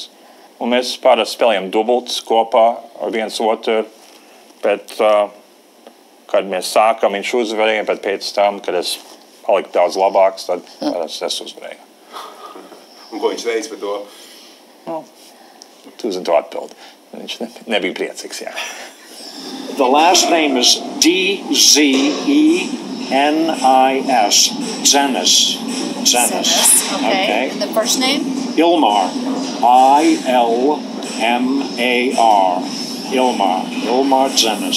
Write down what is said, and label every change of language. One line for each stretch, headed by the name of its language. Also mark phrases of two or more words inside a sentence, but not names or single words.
Latvian: Un mēs parasti spēlējām dubultus kopā ar viens otru, bet kad mēs sākam, viņš uzvarēja, bet pēc tam, kad es paliku daudz labāks, tad es uzvarēju. Un ko viņš teica par to? Tu zini to atbildi. Viņš nebija priecīgs, jā.
English: The last name is D-Z-E-N-I-S. Zenes. Okay. And the first name? Ilmar. I-L-M-A-R. Ilmar Zenes.